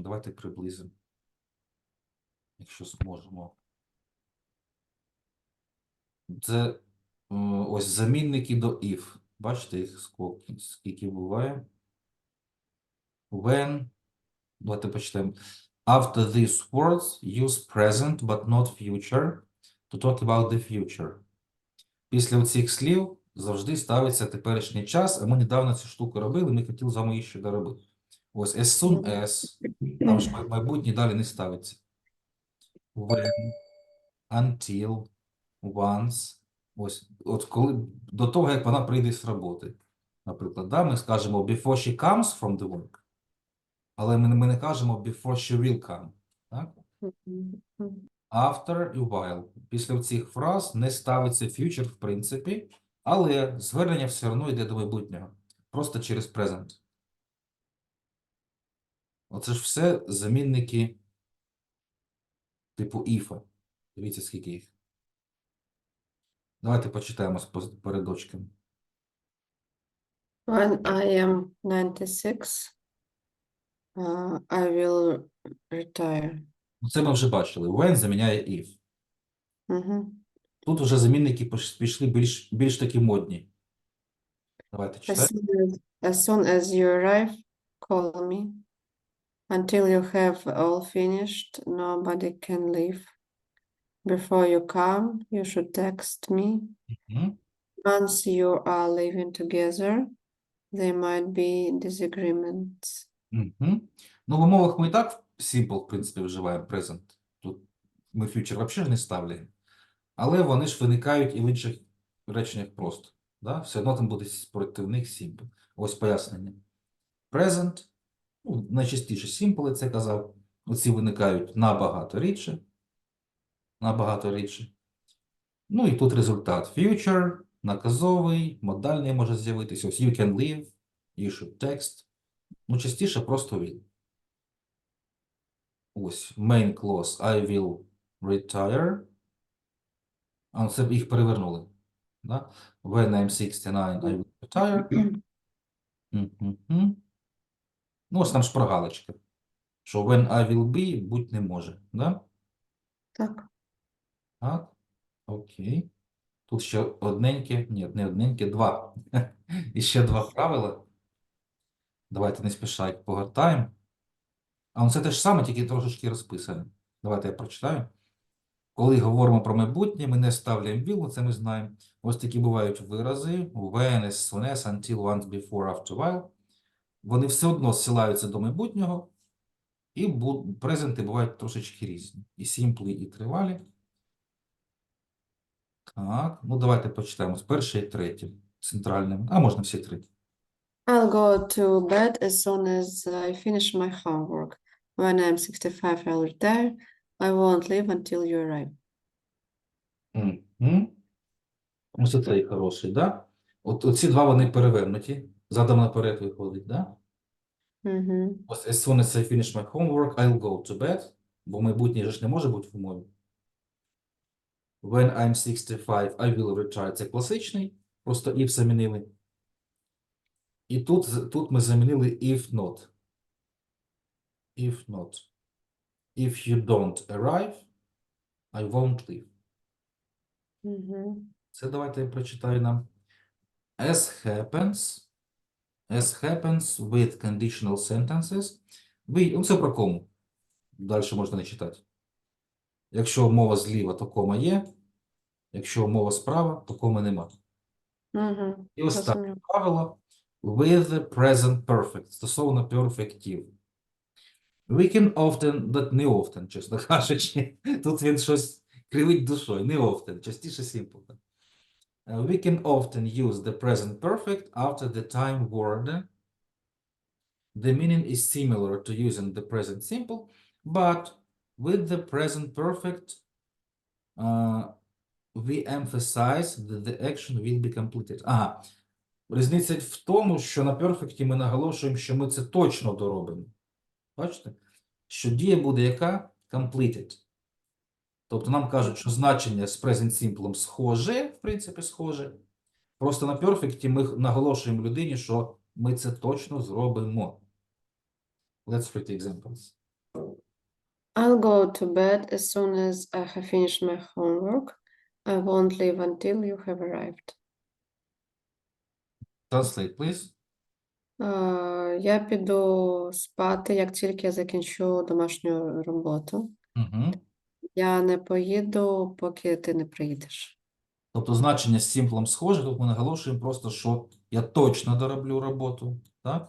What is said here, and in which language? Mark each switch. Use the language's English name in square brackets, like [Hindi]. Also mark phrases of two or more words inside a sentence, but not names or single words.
[Ukrainian] Давайте приблизимо, якщо зможемо. Це ось замінники до if. Бачите, їх скільки буває. When, давайте почитаємо. [English] After these words, use present, but not future, to talk about the future. [Ukrainian] Після цих слів завжди ставиться теперішній час, а ми недавно цю штуку робили, ми хотіли з вами її ще доробити. [English] Ось as soon as, [Ukrainian] там ж майбутнє далі не ставиться. [English] When, until, once. [Ukrainian] Ось, от коли, до того, як вона прийде з роботи. Наприклад, да, ми скажемо [English] before she comes from the work, [Ukrainian] але ми не кажемо [English] before she will come. [Ukrainian] Так? [English] after і while. [Ukrainian] Після цих фраз не ставиться future, в принципі, але звернення все одно йде до майбутнього. Просто через present. Оце ж все замінники типу if. Дивіться, скільки їх. Давайте почитаємо з передочками. [English] When I am 96, I will retire. [Ukrainian] Це ми вже бачили. When заміняє if. Тут вже замінники пішли більш такі модні. Давайте читаємо. [English] As soon as you arrive, call me. Until you have all finished, nobody can leave. Before you come, you should text me. Once you are living together, there might be disagreements. [Ukrainian] Ну, в умовах ми і так simple, в принципі, вживаємо present. Тут ми future взагалі не ставляємо. Але вони ж виникають і в інших реченнях просто. Да? Все одно там буде проти них simple. Ось пояснення. Present, ну, найчастіше simple, це казав. Оці виникають набагато рідше. Набагато рідше. Ну і тут результат. Future, наказовий, модальний може з'явитися. [English] Ось you can live, you should text. [Ukrainian] Ну, частіше просто will. [English] Ось main clause I will retire. [Ukrainian] А це їх перевернули. Да? [English] When I'm 69, I will retire. [Ukrainian] Ну, ось там шпаргалочка. [English] Що when I will be, [Ukrainian] будь не може. Да? Так. Так. Окей. Тут ще одненьке. Ні, не одненьке, два. І ще два правила. Давайте не спіша їх погортаємо. А це те ж саме, тільки трошечки розписане. Давайте я прочитаю. Коли говоримо про майбутнє, ми не ставляємо will, це ми знаємо. Ось такі бувають вирази. [English] When, as soon as, until, once, before, after, while. [Ukrainian] Вони все одно зсилаються до майбутнього. І презенти бувають трошечки різні. І simple, і тривалі. Так, ну давайте почитаємо з першої і третє. Центральним. А можна всі три. [English] I'll go to bed as soon as I finish my homework. When I'm 65, I'll retire. I won't leave until you arrive. [Ukrainian] Ось цей хороший, да? Оці два вони перевернуті. Задом наперед виходить, да? [English] Ось as soon as I finish my homework, I'll go to bed. [Ukrainian] Бо майбутнє ж не може бути в умові. [English] When I'm 65, I will retire. [Ukrainian] Це класичний. Просто if замінили. І тут ми замінили [English] if not. If not. If you don't arrive, I won't leave. [Ukrainian] Це давайте я прочитаю нам. [English] As happens with conditional sentences. [Ukrainian] Це про кому. Далі можна не читати. Якщо мова зліва, то кома є. Якщо мова справа, то коми нема. І останнє правило. [English] With the present perfect. [Ukrainian] Стосовно perfectів. [English] We can often, but не often, [Ukrainian] чесно кажучи. Тут він щось кривить душою. Не often, частіше simple. [English] We can often use the present perfect after the time word. The meaning is similar to using the present simple, but with the present perfect, we emphasize that the action will be completed. [Ukrainian] Ага. Різниця в тому, що на perfect ми наголошуємо, що ми це точно доробимо. Бачите? Що дія буде яка? Completed. Тобто нам кажуть, що значення з present simple схоже, в принципі, схоже. Просто на perfect ми наголошуємо людині, що ми це точно зробимо. [English] Let's read the examples. I'll go to bed as soon as I have finished my homework. I won't leave until you have arrived. Translate, please. [Ukrainian] Я піду спати, як тільки я закінчу домашню роботу. Я не поїду, поки ти не приїдеш. Тобто значення з simple схоже, тут ми наголошуємо просто, що я точно дороблю роботу, так?